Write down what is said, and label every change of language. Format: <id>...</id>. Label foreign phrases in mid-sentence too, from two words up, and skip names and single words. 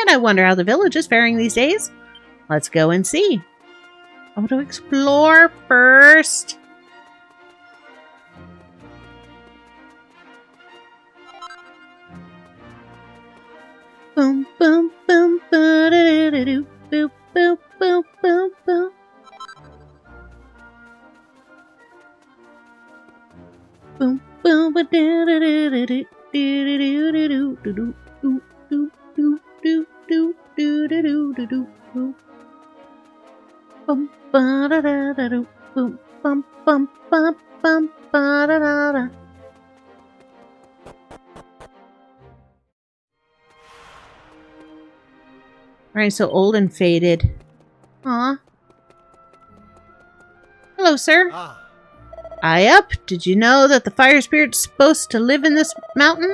<en>I wonder how the village is faring these days. Let's go and see. I want to explore first. Boom, boom, boom, ba-da-da-da-doo, boop, boop, boop, boop, boop. Boom, boom, ba-da-da-da-da-doo, do-do-do-do-do, do-do-do-do-do-do-do-do-do-do. Bum, ba-da-da-da-doo, boom, bum, bum, bum, bum, ba-da-da-da. Alright, so old and faded. Aw. Hello, sir. Aye up. Did you know that the fire spirit's supposed to live in this mountain?</en>